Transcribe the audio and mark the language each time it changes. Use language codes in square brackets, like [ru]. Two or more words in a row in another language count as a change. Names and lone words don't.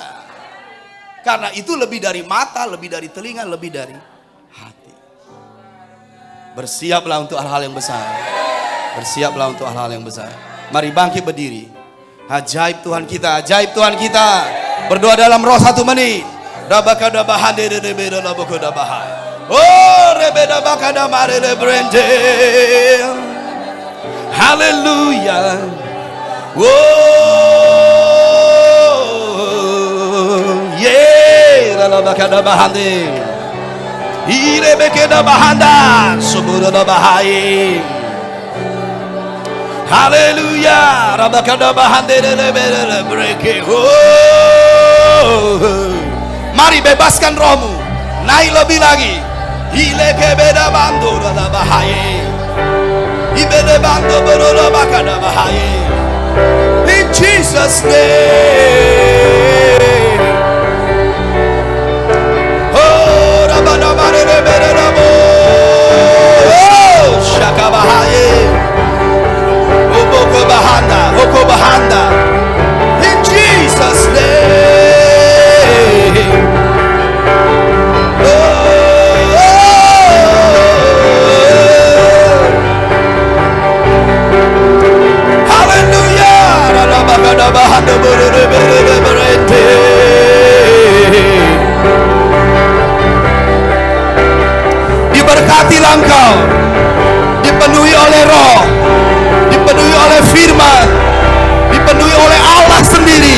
[id] Karena itu lebih dari mata, lebih dari telinga, lebih dari hati. Bersiaplah untuk hal-hal yang besar. Mari bangkit berdiri. Ajaib Tuhan kita, ajaib Tuhan kita. Berdoa dalam roh 1 menit. Oh, rebeda bakada mare de brende. Haleluya. [en] Oh, yeah, la bakada bahande. Ire bekeda bahanda, subura da bahai. Haleluya, rabakada bahande de breke. [id] Oh, mari bebaskan rohmu, naik lebih lagi. Ile kebeda bando da bahai. Ibede bando borola bakada bahai. [en] In Jesus' name. Oh, rabada mare de bere rabo. Oh, shaka bahai. Hoko bahanda. In Jesus' name. Hallelujah. [id] Diberkatilah engkau, dipenuhi oleh roh, dipenuhi oleh firman, dipenuhi oleh Allah sendiri.